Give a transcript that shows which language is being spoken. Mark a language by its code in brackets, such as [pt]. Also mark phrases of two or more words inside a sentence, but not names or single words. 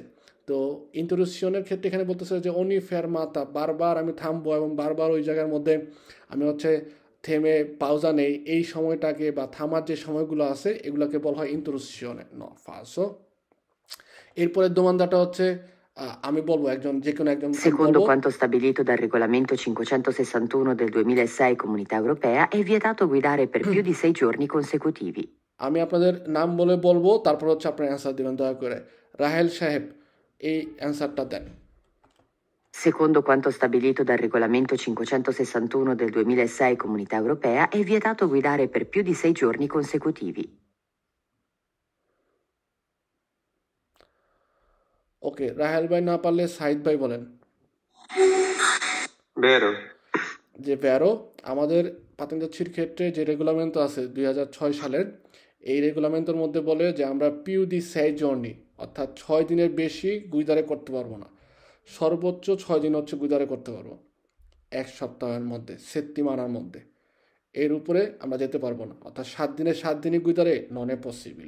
[bn] তো ইন্টারুশনের ক্ষেত্রে এখানে বলতেছে যে [it] ogni fermata, [bn] বারবার আমি থামবো এবং বারবার ওই জায়গার মধ্যে আমি হচ্ছে থেমে পাউজা নেই, এই সময়টাকে বা থামার যে সময়গুলো আছে এগুলোকে বলা হয় ইন্টারুশনে। [it] no falso. [bn] এরপরে দোমানদাটা হচ্ছে আমি বলবো একজন যে কোনো একজন [it] Secondo quanto stabilito dal regolamento 561 del 2006 Comunità Europea, è vietato guidare per più di 6 giorni consecutivi. [bn] আমি আপনাদের নাম বলে বলবো, তারপর হচ্ছে আপনার অ্যান্সার দেবেন দয়া করে। রাহেল সাহেব এই অ্যান্সারটা দেন। [it] Secondo quanto stabilito dal regolamento 561 del 2006 Comunità Europea, è vietato guidare per più di 6 giorni consecutivi. [bn] ওকে, রাহেল ভাই না পারলে সাইদ ভাই বলেন। বেরো যে ব্যারো আমাদের পাতেন্দাচ্ছির ক্ষেত্রে যে রেগুলামেন্ট আছে 2006 সালের, এই রেগুলামেন্টের মধ্যে বলে যে আমরা [it] più di 6 giorni [bn] অর্থাৎ 6 দিনের বেশি গুইদারে করতে পারবো না, সর্বোচ্চ 6 দিন হচ্ছে গুইদারে করতে পারবো এক সপ্তাহের মধ্যে, সেপ্টিমানার মধ্যে, এর উপরে আমরা যেতে পারবো না, অর্থাৎ 7 দিনের 7 দিনই গুইদারে [it] non è possibile.